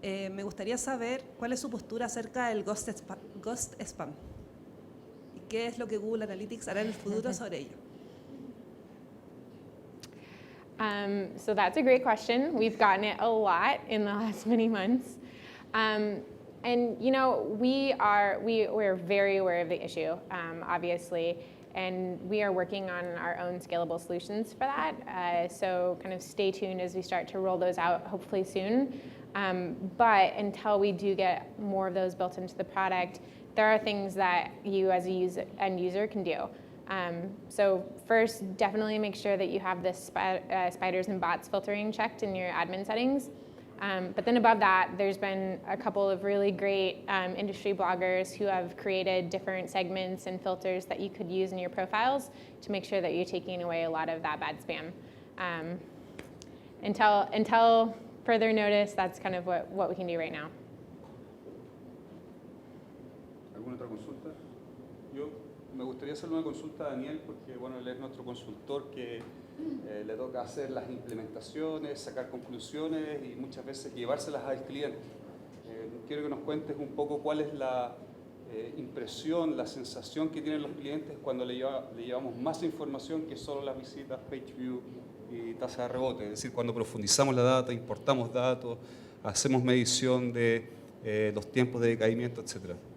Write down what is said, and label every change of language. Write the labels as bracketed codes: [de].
[es] Me gustaría saber cuál es su postura acerca del ghost spam. ¿Y qué es lo que Google Analytics hará en el futuro sobre ello? [en] So that's a great question. We've gotten it a lot in the last many months. And we're very aware of the issue, obviously, and we are working on our own scalable solutions for that. So kind of stay tuned as we start to roll those out, hopefully soon. But until we do get more of those built into the product, there are things that you as a end user can do. So first, definitely make sure that you have the spiders and bots filtering checked in your admin settings. But then above that, there's been a couple of really great industry bloggers who have created different segments and filters that you could use in your profiles to make sure that you're taking away a lot of that bad spam. Until further notice, that's kind of what we can do right now. [es] ¿Alguna otra consulta? Yo me gustaría hacerle una consulta a Daniel porque, bueno, él es nuestro consultor que le toca hacer las implementaciones, sacar conclusiones y muchas veces llevárselas al cliente. Quiero que nos cuentes un poco cuál es la impresión, la sensación que tienen los clientes cuando le llevamos más información que solo las visitas, page view y tasa de rebote. Es decir, cuando profundizamos la data, importamos datos, hacemos medición de los tiempos de decaimiento, etc.